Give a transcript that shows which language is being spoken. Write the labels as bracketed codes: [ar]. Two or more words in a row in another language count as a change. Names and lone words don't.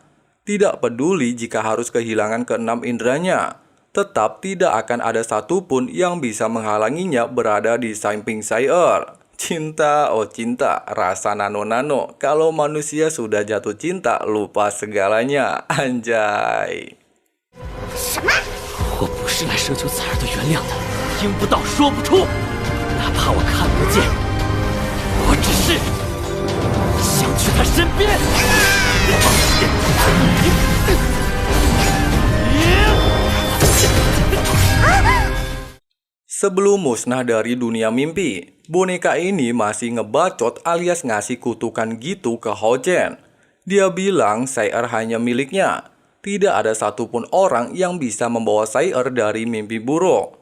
[id] Tidak peduli jika harus kehilangan keenam inderanya, tetap tidak akan ada satupun yang bisa menghalanginya berada di samping Sai-Er. Cinta, oh cinta, rasa nano-nano. Kalau manusia sudah jatuh cinta, lupa segalanya. Anjay. [zh] 什么？我不是来奢求彩儿的原谅的，听不到说不出，哪怕我看不见，我只是想去她身边。 [id] Sebelum musnah dari dunia mimpi, boneka ini masih ngebacot alias ngasih kutukan gitu ke Hao Chen. Dia bilang Sai-Er hanya miliknya. Tidak ada satupun orang yang bisa membawa Sai-Er dari mimpi buruk.